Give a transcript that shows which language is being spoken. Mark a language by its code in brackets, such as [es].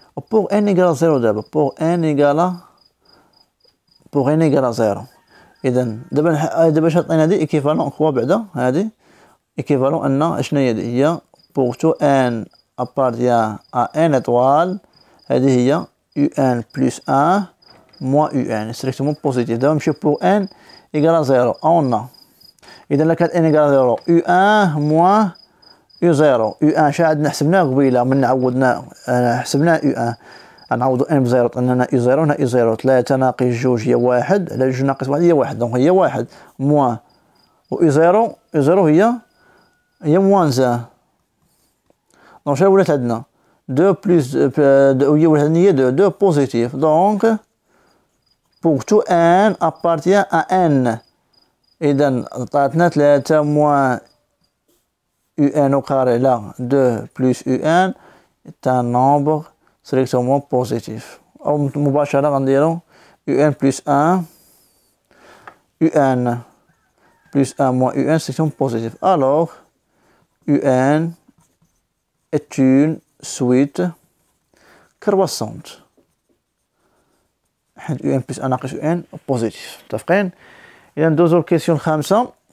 [fr] pour n égale 0 d'abord pour n égale 0 [ar] اذا دابا شاطين هذه ايكيفالون خوا بعدا هذه ايكيفالون ان شنو هي [fr] pour tout n appartient à n étoile [ar] هذه هي [fr] un plus 1 moins un strictement positif. [ar] دابا نمشيو [fr] pour n égale 0 on a [ar] اذا لا كانت [fr] n égale 0 [ar] un moins u0 u1 شا عندنا حسبناه قبيله من عوضنا حسبناه u1 غنعوضوا n بزيرو عندنا u0 هنا u0 3 ناقص 2 هي 1 على 2 ناقص 1 هي 1 دونك هي 1 موان و u0 هي موان 1 دونك شنو ولات عندنا 2 بلس هي ولات هي 2 بوزيتيف. [fr] دونك pour tout n appartient à n [ar] اذا عطاتنا [fr] 3 موان un au carré là 2 plus un est un nombre strictement positif. [ar] أو مباشرة غنديرو [fr] un plus 1 un plus 1 moins un strictement positif. Alors un est une suite croissante. un plus 1 [ar] ناقص [fr] un positif. [ar] متفقين؟ إذا ندوزو الكيسيون الخامسة.